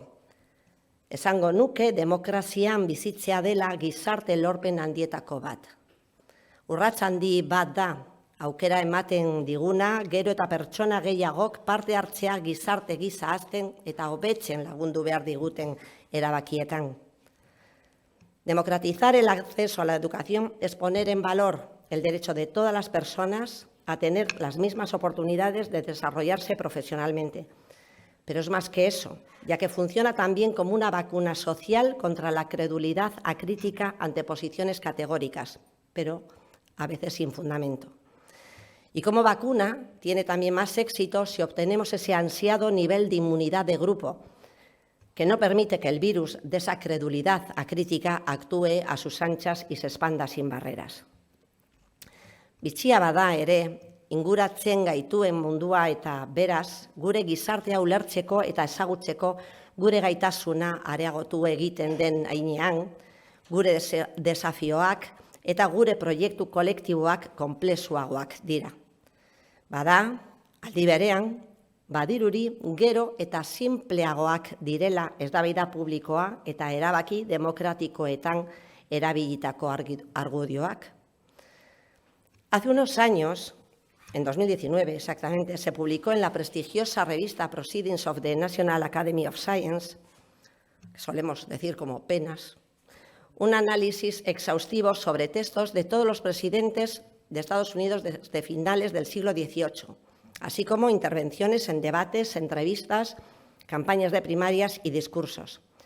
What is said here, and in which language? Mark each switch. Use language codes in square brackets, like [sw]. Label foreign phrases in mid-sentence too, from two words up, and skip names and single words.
[eu] Esango nuke demokrazian bizitzea dela gizarte lorpen handietako bat. Urrats handi bat da, aukera ematen diguna, gero eta pertsona gehiagok parte hartzea gizarte gisa hazten eta hobetzen lagundu behar diguten erabakietan. [es] Democratizar el acceso a la educación es poner en valor el derecho de todas las personas a tener las mismas oportunidades de desarrollarse profesionalmente. Pero es más que eso, ya que funciona también como una vacuna social contra la credulidad acrítica ante posiciones categóricas, pero a veces sin fundamento. Y como vacuna tiene también más éxito si obtenemos ese ansiado nivel de inmunidad de grupo, que no permite que el virus de esa credulidad acrítica actúe a sus anchas y se expanda sin barreras. [eu] Bitxia bada ere, inguratzen gaituen mundua eta beraz, gure gizartea ulertzeko eta ezagutzeko gure gaitasuna areagotu egiten den heinean, gure desafioak eta gure proiektu kolektiboak konplexuagoak dira. Bada, aldi berean, badiruri gero eta sinpleagoak direla eztabaida publikoa eta erabaki demokratikoetan erabilitako argudioak. [es] Hace unos años, en 2019 exactamente, se publicó en la prestigiosa revista Proceedings of the National Academy of Science, que solemos decir como penas, un análisis exhaustivo sobre textos de todos los presidentes de Estados Unidos desde finales del siglo XVIII, así como intervenciones en debates, entrevistas, campañas de primarias y discursos.